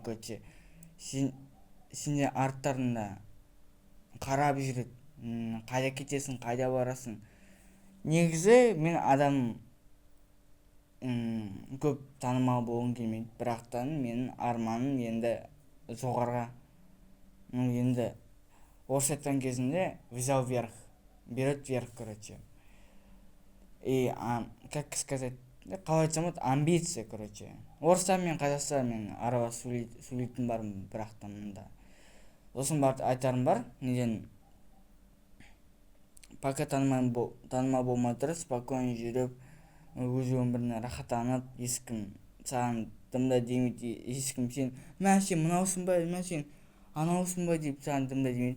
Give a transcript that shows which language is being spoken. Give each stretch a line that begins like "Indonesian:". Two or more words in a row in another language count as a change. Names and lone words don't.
Kazakh: Короче, сенде арттарында қарап жүреді, қайда кетесің, қайда барасың. Негізі мен адам көп танымал болғым келмейді, бірақтан менің арманым енді жоғарға, енді орысша айтқан кезінде
Russian: взял вверх, берет вверх. Короче, и как сказать,
Kazakh: қалай айтсам болады, амбиция. Короче, орысша мен қазақша мен аралас сөйлейтін бармын, бірақтан мында сосын айтарым бар, неден пока танымал болмай тұрып, спокойно жүріп, өз өміріне рахаттанып, ешкім саған дымда демейді, ешкім сен мынаусың ба, сен анаусың ба деп саған дымда демейді.